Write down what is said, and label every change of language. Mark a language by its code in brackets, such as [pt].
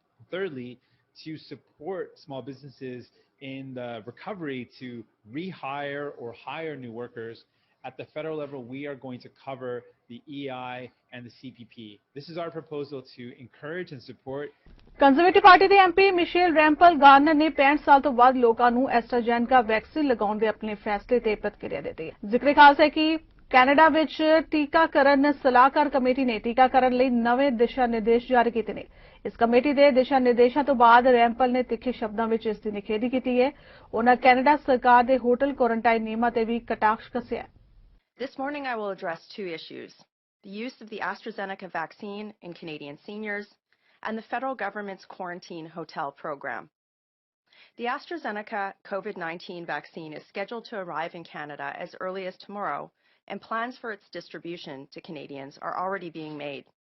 [en] Thirdly, to support small businesses in the recovery to rehire or hire new workers, at the federal level, we are going to cover the EI and the CPP. This is our proposal to encourage and support [pa] conservative party ਦੇ MP Michelle ਰੈਂਪਲ Garner ਨੇ 65 ਸਾਲ ਤੋਂ ਵੱਧ ਲੋਕਾਂ ਨੂੰ ਐਸਟਰਾਜੈਨਕਾ vaccine ਲਗਾਉਣ ਦੇ ਆਪਣੇ ਫੈਸਲੇ ਤੇ ਪ੍ਰਤੀਕਿਰਿਆ ਦਿੱਤੀ ਹੈ। ਜ਼ਿਕਰ ਖਾਸ ਹੈ ਕਿ ਕੈਨੇਡਾ ਵਿੱਚ ਟੀਕਾਕਰਨ ਸਲਾਹਕਾਰ ਕਮੇਟੀ ਨੇ ਟੀਕਾਕਰਨ ਲਈ ਨਵੇਂ ਦਿਸ਼ਾ ਨਿਰਦੇਸ਼ ਜਾਰੀ ਕੀਤੇ ਨੇ। ਇਸ ਕਮੇਟੀ ਦੇ ਦਿਸ਼ਾ ਨਿਰਦੇਸ਼ਾਂ ਤੋਂ ਬਾਅਦ ਰੈਂਪਲ ਨੇ ਤਿੱਖੇ ਸ਼ਬਦਾਂ ਵਿੱਚ ਇਸ ਦੀ ਨਿਖੇਧੀ ਕੀਤੀ ਹੈ। ਉਹਨਾਂ ਕੈਨੇਡਾ ਸਰਕਾਰ ਦੇ ਹੋਟਲ ਕੁਆਰੰਟਾਈਨ ਨਿਯਮਾਂ ਤੇ ਵੀ ਕਟਾਖਸ਼ ਕੱਸਿਆ ਹੈ। [en] This morning I will address 2 issues: the use of the AstraZeneca vaccine in Canadian seniors and the federal government's quarantine hotel program. The AstraZeneca COVID-19 vaccine is scheduled to arrive in Canada as early as tomorrow, and plans for its distribution to Canadians are already being made.